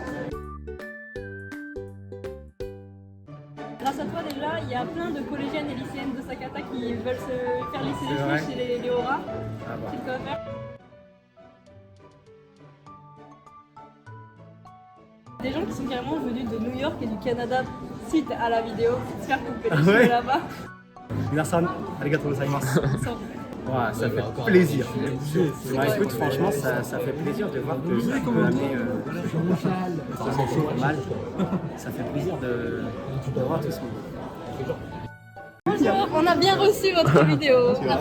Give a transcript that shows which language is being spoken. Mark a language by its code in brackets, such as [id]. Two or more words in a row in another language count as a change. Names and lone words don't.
[fr] Grâce à toi déjà, il y a plein de collégiennes et lycéennes de Sakata qui veulent se faire lisser les vrai. cheveux chez les Aura. Ah bah. C'est le coiffeur. Des gens qui sont carrément venus de New York et du Canada suite à la vidéo pour se faire couper les Ah cheveux ouais là-bas. [ja] 皆さん、ありがとうございます. [fr] Ouais, ça fait plaisir. Ouais, écoute, franchement, ça fait plaisir de voir que ça peut amener mal. Ça fait plaisir de voir tout ce monde. Bonjour, on a bien reçu votre vidéo.